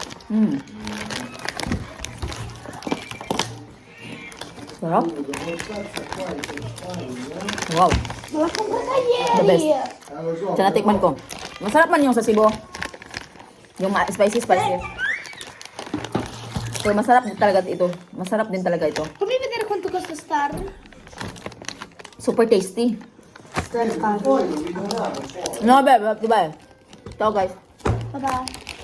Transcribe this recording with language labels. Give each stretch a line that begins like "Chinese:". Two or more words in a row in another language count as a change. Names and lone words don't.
Filipino: Sarap. Wow.
Italian: L'ho comprata
English: The best.
Italian: ieri.
Filipino: Siya natikman ko. Masarap man yung sa Cebu. Yung spicy. So masarap din talaga ito. Masarap din talaga ito.
Italian: Fammi vedere quanto costa Star.
English: Super tasty. Star. No, babe,
Filipino: diba? Ito guys.
English: Bye bye.